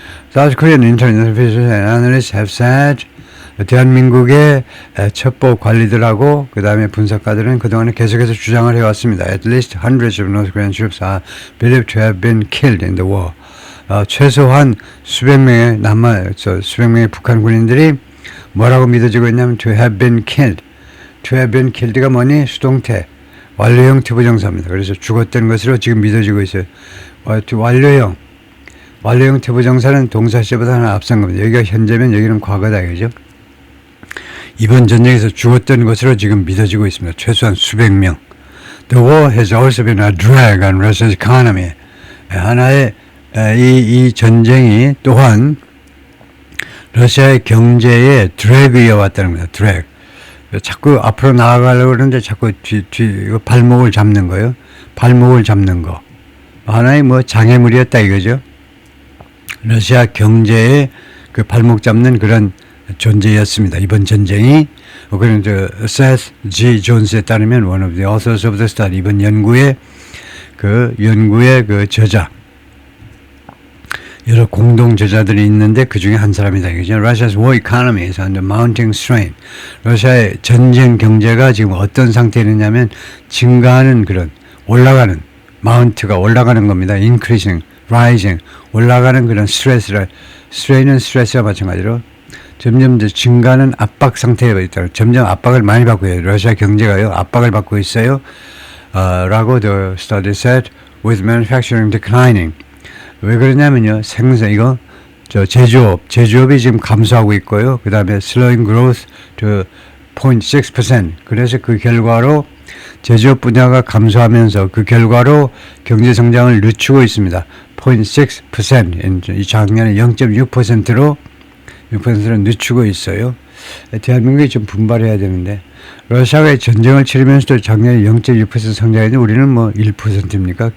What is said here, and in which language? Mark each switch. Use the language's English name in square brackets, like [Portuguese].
[English] South Korean international officials and analysts have said [Korean] 대한민국의 첩보 관리들하고 그 다음에 분석가들은 그동안에 계속해서 주장을 해왔습니다. [English] At least hundreds of North Korean troops are believed to have been killed in the war. [Korean] 최소한 수백 명의 북한 군인들이 뭐라고 믿어지고 있냐면 [English] to have been killed. to have been killed가 뭐니? [Korean] 수동태. 완료형 태부정사입니다. 그래서 죽었던 것으로 지금 믿어지고 있어요. 완료형 태부정사는 동사시보다 하나 앞선 겁니다. 여기가 현재면 여기는 과거다. 그죠? 이번 전쟁에서 죽었던 것으로 지금 믿어지고 있습니다. 최소한 수백 명. [English] The war has also been a drag on Russia's economy. [Korean] 하나의 이 전쟁이 또한 러시아의 경제에 드래그 이어왔다는 겁니다. 드래그. 자꾸 앞으로 나아가려고 그러는데 자꾸 발목을 잡는 거예요. 발목을 잡는 거. 하나의 장애물이었다 이거죠. 러시아 경제에 그 발목 잡는 그런 존재였습니다. 이번 전쟁이. 그런 세스 G 존스에 따르면 [English] one of the authors of the study [Korean] 이번 연구의 그 저자. 여러 공동 저자들이 있는데 그 중에 한 사람이다. 이거죠. [English] Russia's war economy is under mounting strain. [Korean] 러시아의 전쟁 경제가 지금 어떤 상태에 있느냐면 증가하는 그런 올라가는 마운트가 올라가는 겁니다. [English] increasing, rising [Korean] 올라가는 그런 스트레스를 strain은 스트레스와 마찬가지로 점점 증가하는 압박 상태에 있다. 점점 압박을 많이 받고 있어요. 러시아 경제가요 압박을 받고 있어요. [English] 라고 the study said with manufacturing declining. [Korean] 왜 그러냐면요. 제조업이 지금 감소하고 있고요. 그 다음에 [English] slowing growth to 0.6%. [Korean] 그래서 그 결과로 제조업 분야가 감소하면서 그 결과로 경제 성장을 늦추고 있습니다. 0.6%. 이 작년에 0.6%로 늦추고 있어요. 대한민국이 좀 분발해야 되는데 러시아가 전쟁을 치르면서도 작년에 0.6% 성장했는데 우리는 1%입니까?